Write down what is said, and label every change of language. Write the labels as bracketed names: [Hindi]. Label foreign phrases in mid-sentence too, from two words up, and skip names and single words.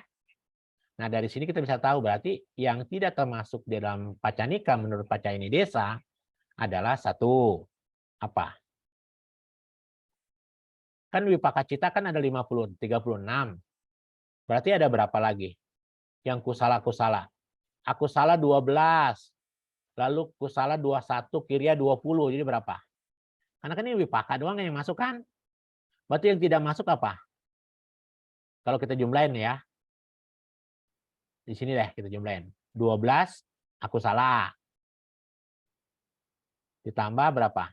[Indonesian] Nah, dari sini kita bisa tahu berarti yang tidak termasuk di dalam pacanika menurut [Pali] pacayani desa [Indonesian] adalah satu apa? Kan [Pali] wipaka cita [Indonesian] kan ada 36. Berarti ada berapa lagi? Yang kusala-kusala. Akusala 12. Lalu kusala 21, kirya 20. Jadi berapa? Karena kan ini wipaka doang yang masuk kan? Berarti yang tidak masuk apa? Kalau kita jumlahin ya. Di sini deh kita jumlahin. 12 akusala. Ditambah berapa?